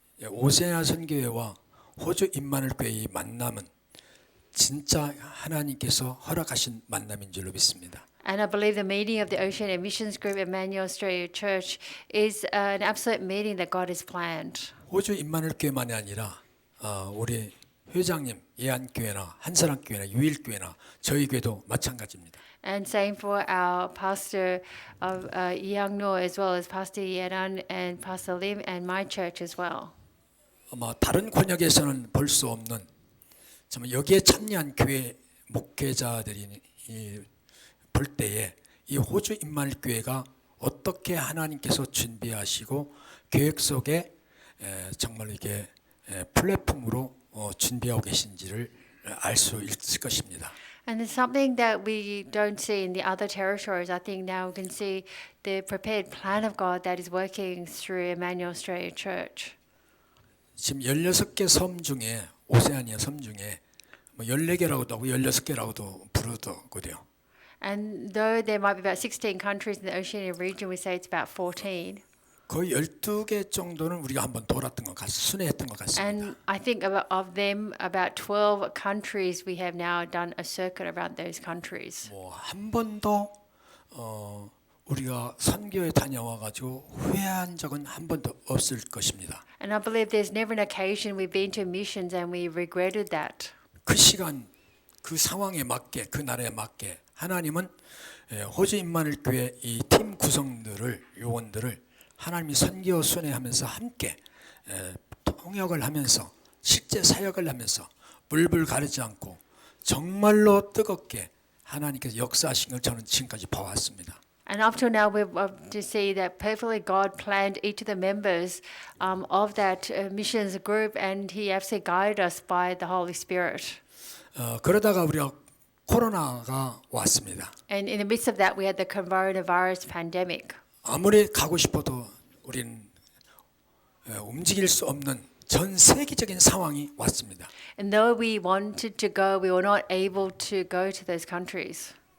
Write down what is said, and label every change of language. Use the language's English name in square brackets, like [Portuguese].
[Korean] 오세아니아 선교회와 호주 임마누엘 교회의 만남은 진짜 하나님께서 허락하신 만남인 줄로 믿습니다. [English] And I believe the meeting of the Oceania Missions Group, Emmanuel Australia Church, is an absolute meeting that God has planned. [Korean] 호주 임마누엘 교회만이 아니라 우리 회장님 예안교회나 한사랑교회나 유일교회나 저희 교회도 마찬가지입니다. [English] And same for our pastor of Yangno, as well as Pastor Yeran and Pastor Lim and my church as well. [Korean] 아마 다른 권역에서는 볼 수 없는 정말 여기에 참여한 교회 목회자들이 볼 때에 이 호주 임마누엘 교회가 어떻게 하나님께서 준비하시고 계획 속에 정말 이게 플랫폼으로 준비하고 계신지를 알 수 있을 것입니다. [English] And it's something that we don't see in the other territories. I think now we can see the prepared plan of God that is working through Emmanuel Australia Church. [Korean] 지금 16개 섬 중에 오세아니아 섬 중에 뭐 14개라고도 하고 16개라고도 부르더군요. [English] And though there might be about 16 countries in the Oceania region, we say it's about 14. [Korean] 거의 12개 정도는 우리가 한번 돌았던 것 순회했던 것 같습니다. [English] And I think of them, about 12 countries, we have now done a circuit around those countries. [Korean] 뭐 한 번도 우리가 선교에 다녀와 가지고 후회한 적은 한 번도 없을 것입니다. [English] And I believe there's never an occasion we've been to missions and we regretted that. [Korean] 그 시간, 그 상황에 맞게, 그 나라에 맞게 하나님은 호주 임마누엘 교회 이 팀 구성들을 요원들을 하나님이 선교 순회하면서 함께 통역을 하면서 실제 사역을 하면서 물불 가리지 않고 정말로 뜨겁게 하나님께서 역사하신 걸 저는 지금까지 봐왔습니다. [English] And up till now, we've to see that perfectly God planned each of the members of that missions group, and He actually guided us by the Holy Spirit. [Korean] 그러다가 우리가 코로나가 왔습니다. [English] And in the midst of that, we had the coronavirus pandemic. [Korean] 아무리 가고 싶어도 우리는 움직일 수 없는 전 세계적인 상황이 왔습니다. [English] And though we wanted to go, we were not able to go to those countries.